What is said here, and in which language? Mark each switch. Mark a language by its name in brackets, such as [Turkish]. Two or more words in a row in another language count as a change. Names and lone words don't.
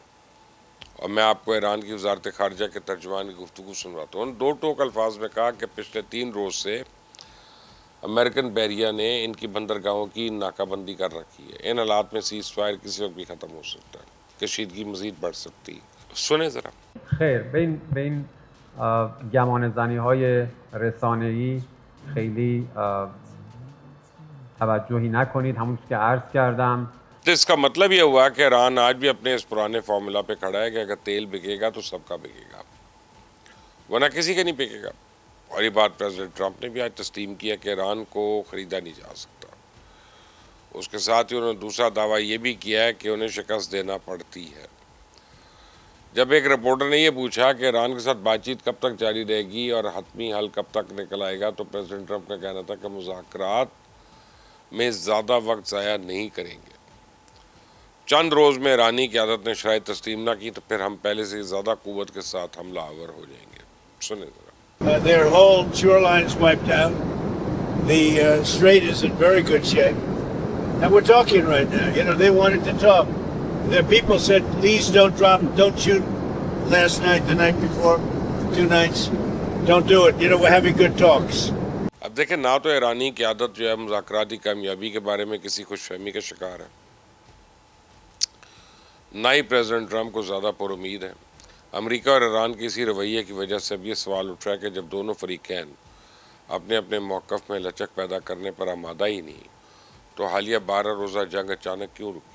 [Urdu] اور میں آپ کو ایران کی وزارت خارجہ کے ترجمان کی گفتگو سنواتا ہوں. دو ٹوک الفاظ میں کہا کہ پچھلے 3 روز سے امریکن بحریہ نے ان کی بندرگاہوں کی ناکہ بندی کر رکھی ہے. ان حالات میں [English] cease fire [Urdu] کسی وقت بھی ختم ہو سکتا ہے، کشیدگی مزید بڑھ سکتی ہے. سنے ذرا. [Persian] خیر به این گمان زنی های رسانه‌ای خیلی توجهی نکنید. همون که عرض کردم [Urdu] تو اس کا مطلب یہ ہوا کہ ایران آج بھی اپنے اس پرانے فارمولا پہ کھڑا ہے کہ اگر تیل بکے گا تو سب کا بکے گا، ورنہ کسی کا نہیں بکے گا. اور یہ بات پریزیڈنٹ ٹرمپ نے بھی آج تسلیم کیا کہ ایران کو خریدا نہیں جا سکتا. اس کے ساتھ ہی انہوں نے دوسرا دعویٰ یہ بھی کیا ہے کہ انہیں شکست دینا پڑتی ہے. جب ایک رپورٹر نے یہ پوچھا کہ ایران کے ساتھ بات چیت کب تک جاری رہے گی اور حتمی حل کب تک نکل آئے گا، تو پریزیڈنٹ ٹرمپ کا کہنا تھا کہ مذاکرات میں زیادہ وقت ضائع نہیں کریں گے. چند روز میں ایرانی قیادت نے شرائط تسلیم نہ کی تو پھر ہم پہلے سے زیادہ قوت کے ساتھ حملہ آور ہو جائیں گے. سنے ذرا. [English] Their whole shoreline's wiped out. The strait is in very good shape. And we're talking right now. You know, they wanted to talk. The people said, please don't shoot last night, the night before, 2 nights. Don't do it. You know, we're having good talks. [Urdu] اب دیکھیں، نہ تو ایرانی قیادت جو ہے مذاکراتی کامیابی کے بارے میں کسی خوش فہمی کا شکار ہے، نہ ہی پریزیڈنٹ ٹرمپ کو زیادہ پرامید ہے. امریکہ اور ایران کے اسی رویے کی وجہ سے اب یہ سوال اٹھ رہا ہے کہ جب دونوں فریقین اپنے اپنے موقف میں لچک پیدا کرنے پر آمادہ ہی نہیں، تو حالیہ 12 روزہ جنگ اچانک کیوں رکی?